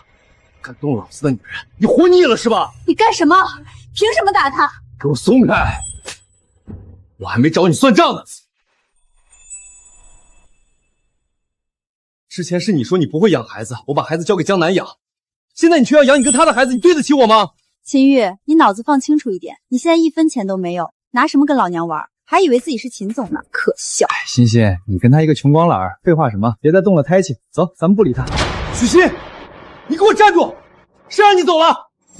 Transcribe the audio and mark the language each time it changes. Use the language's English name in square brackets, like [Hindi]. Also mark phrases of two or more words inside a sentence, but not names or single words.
[Chinese] 敢动老子的女人，你活膩了是吧？你干什么？憑什麼打他？給我鬆開！我還沒找你算賬呢。之前是你說你不會養孩子，我把孩子交給江南養，現在你卻要養你跟他的孩子，你對得起我嗎？秦玉，你腦子放清楚一點，你現在1分錢都沒有，拿什麼跟老娘玩？還以為自己是秦總呢，可笑！欣欣，你跟他一個窮光懶，廢話什麼？別再動了胎氣。走，咱們不理他。許昕，你給我站住！誰讓你走了？